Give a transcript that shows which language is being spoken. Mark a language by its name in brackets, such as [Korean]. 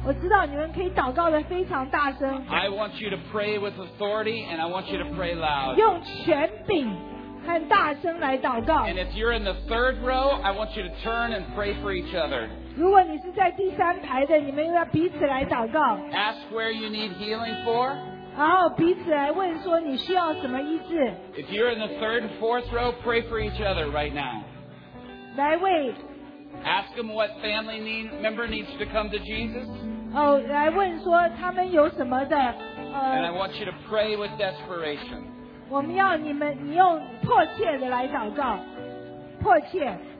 [Chinese] 我知道在祷告之前的秦玉如祷告，我听到你们祷告，我知道你们可以祷告的非常大声。 [English] I want you to pray with authority, and I want you to pray loud. [Chinese] 用权柄。 [English] And if you're in the third row, I want you to turn and pray for each other. [Chinese] 如果你是在第三排的, 你们要彼此来祷告。 [English] Ask where you need healing for. [Chinese] 然后彼此来问说你需要什么医治。 [English] If you're in the third and fourth row, pray for each other right now. [Chinese] 来为。 [English] Ask them what family member needs to come to Jesus. [Chinese] 来问说他们有什么的, [English] And I want you to pray with desperation. [Chinese] 我们要你们，你用迫切的来祷告，迫切。